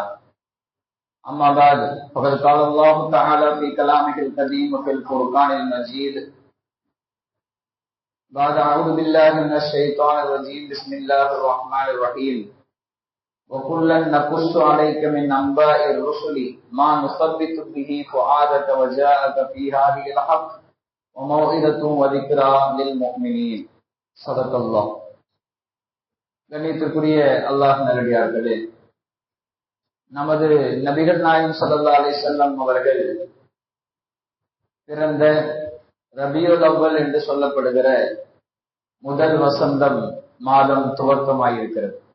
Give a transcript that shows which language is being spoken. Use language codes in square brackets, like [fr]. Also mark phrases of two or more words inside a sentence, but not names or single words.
[ar] أما بعد فقد قال الله تعالى في كلامه القديم وفي الفرقان المجيد بعد أعوذ بالله من الشيطان الرجيم بسم الله الرحمن الرحيم وَكُلًّا نَقُصُّ عَلَيْكَ مِنْ أَنْبَاءِ الرُّسُلِ مَا نُثَبِّتُ بِهِ فُؤَادَكَ وَجَاءَكَ فِي هَذِهِ الْحَقُّ وَمَوْعِظَةٌ وَذِكْرَى لِلْمُؤْمِنِينَ. صدق الله. [ta] கண்ணியத்திற்குரிய அல்லாஹ் நல்லடியார்களே, நமது நபிகள் நாயகம் [ar] صلى الله عليه وسلم [ta] அவர்கள் பிறந்த ரபியுல் அவ்வல் என்று சொல்லப்படுகிற முதல் வசந்தம் மாதம் துவக்கமாயிருக்கிறது.